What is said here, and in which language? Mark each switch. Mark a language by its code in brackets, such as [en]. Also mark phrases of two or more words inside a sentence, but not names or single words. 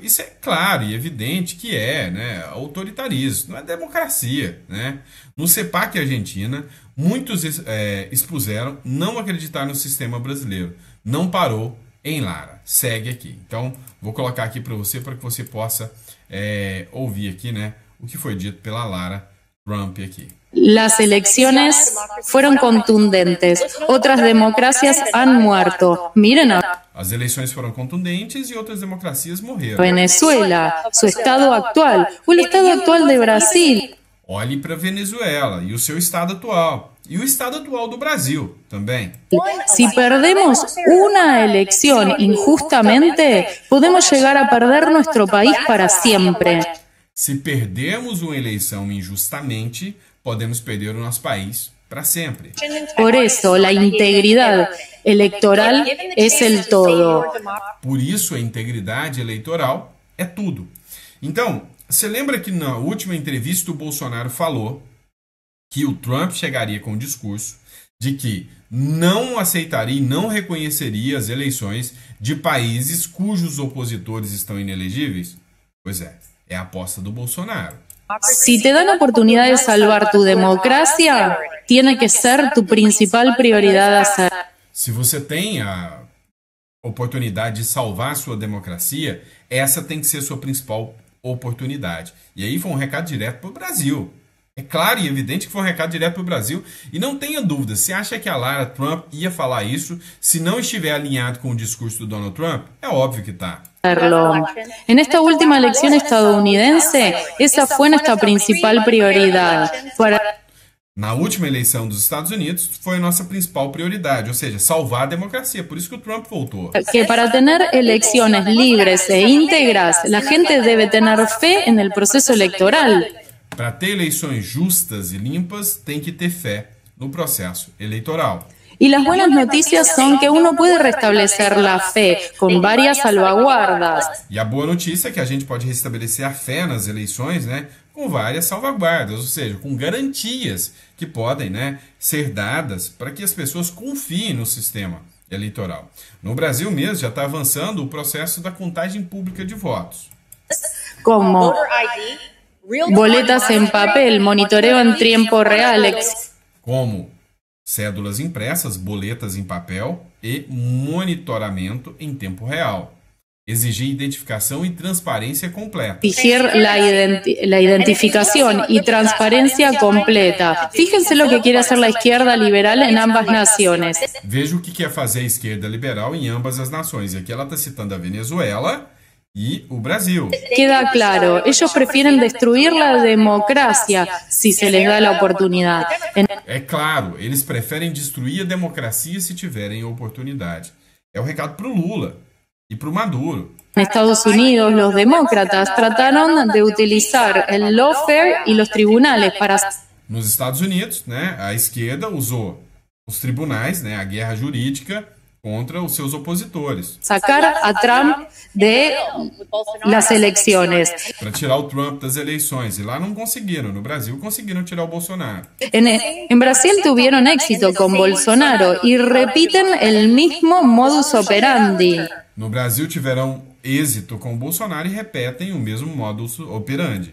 [pt] Isso é claro e evidente que né, autoritarismo, não é democracia. Né? No CEPAC Argentina, muitos expuseram não acreditar no sistema brasileiro. Não parou em Lara. Segue aqui. Então, vou colocar aqui para que você possa ouvir aqui, né, o que foi dito pela Lara Trump aquí. [es] Las elecciones fueron contundentes. Otras democracias han muerto. Miren a [pt] As eleições foram contundentes e outras democracias morreram. [es] Venezuela, su estado actual, o el estado actual de Brasil. [pt] Olhe para Venezuela e o seu estado atual. E o estado atual do Brasil também. [es] Si perdemos una elección injustamente, podemos llegar a perder nuestro país para siempre. [pt] Se perdermos uma eleição injustamente, podemos perder o nosso país para sempre. [es] Por eso la integridad electoral es el todo. [pt] Por isso a integridade eleitoral é tudo. Então, você lembra que na última entrevista o Bolsonaro falou que o Trump chegaria com o discurso de que não aceitaria e não reconheceria as eleições de países cujos opositores estão inelegíveis? Pois é a aposta do Bolsonaro. [es] Si te dan oportunidad de salvar tu democracia, tiene que ser tu principal prioridad hacer. [pt] Se você tem a oportunidade de salvar a sua democracia, essa tem que ser sua principal oportunidade. E aí foi um recado direto para o Brasil. É claro e evidente que foi um recado direto para o Brasil. E não tenha dúvida, você acha que a Lara Trump ia falar isso se não estiver alinhado com o discurso do Donald Trump? É óbvio que está. [es] En esta última elección estadounidense, esa fue nuestra principal prioridad. [pt] Na última eleição dos Estados Unidos, foi a nossa principal prioridade, ou seja, salvar a democracia. Por isso que o Trump voltou. [es] Que para tener elecciones libres e íntegras, la gente debe tener fe en el proceso electoral. [pt] Para ter eleições justas e limpas, tem que ter fé no processo eleitoral. [es] Y las buenas noticias son que uno puede restablecer la fe con varias salvaguardas. [pt] E a boa notícia é que a gente pode restabelecer a fé nas eleições, né, com várias salvaguardas, ou seja, com garantias que podem, né, ser dadas para que as pessoas confiem no sistema eleitoral. No Brasil mesmo já está avançando o processo da contagem pública de votos. [es] Como boletas en papel, monitoreo en tiempo real. [pt] Como cédulas impressas, boletas em papel e monitoramento em tempo real. Exigir identificação e transparência completa. [es] Exigir la identificación y transparencia completa. Fíjense lo que quiere hacer la izquierda liberal en ambas naciones. [pt] Veja o que quer fazer a esquerda liberal em ambas as nações. E aqui ela está citando a Venezuela e o Brasil. [es] Queda claro, ellos prefieren destruir la democracia si se les da la oportunidad. [pt] É claro, eles preferem destruir a democracia se tiverem a oportunidade. É o recado para o Lula e para o Maduro. [es] En Estados Unidos, los demócratas trataron de utilizar el lawfare y los tribunales para... [pt] Nos Estados Unidos, né, a esquerda usou os tribunais, né, a guerra jurídica, contra os seus opositores. [es] Sacar a Trump de las elecciones. [pt] Para tirar o Trump das eleições. E lá não conseguiram. No Brasil conseguiram tirar o Bolsonaro. [es] En Brasil tuvieron éxito con Bolsonaro y repiten el mismo modus operandi. [pt] No Brasil tiveram êxito com o Bolsonaro e repetem o mesmo modus operandi.